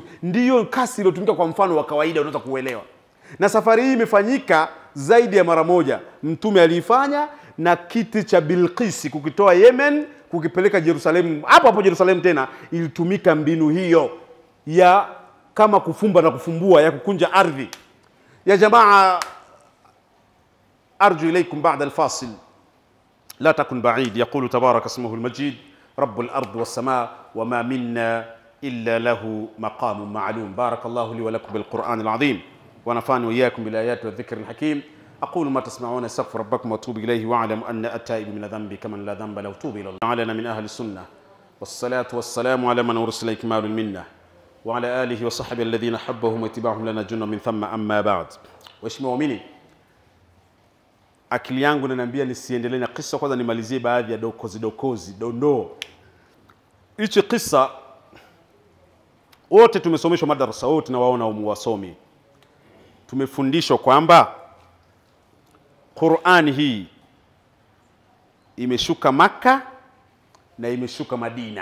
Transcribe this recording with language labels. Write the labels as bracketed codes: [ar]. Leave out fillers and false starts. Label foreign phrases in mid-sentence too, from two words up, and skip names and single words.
[sw] Ndiyo kasi iliyotumika kwa mfano wa kawaida, unaweza kuelewa. Na safari hii imefanyika zaidi ya mara moja. Mtume aliifanya na kiti cha Bilqis kukitoa Yemen kukipeleka Yerusalemu. Hapo hapo Yerusalemu tena ilitumika mbinu hiyo ya kama kufumba na kufumbua, ya kukunja ardhi. [ar] يا جماعة, أرجو إليكم بعد الفاصل لا تكن بعيد. يقول تبارك اسمه المجيد: رب الأرض والسماء وما منا إلا له مقام معلوم. بارك الله لي ولكم بالقرآن العظيم ونفعني وإياكم بالآيات والذكر الحكيم. أقول ما تسمعون، استغفر ربكم واتوب إليه، واعلم أن التائب من ذنبي كمن لا ذنب له، توب إلى الله. علينا من أهل السنة والصلاة والسلام على من أرسل إكمال المنة وعلى آله وصحبه الذين حبهم واتباعهم لنا جنة من ثم. أما بعد. واشمعوا مني، [sw] akili yangu inaniambia nisiendelee na kisa, kwanza nimalizie baadhi ya dokozi dondoo. Hichi kisa wote tumesomeshwa madarasa, wote tunawaona wasomi. Tumefundishwa kwamba Qur'ani hii imeshuka Maka na imeshuka Madina.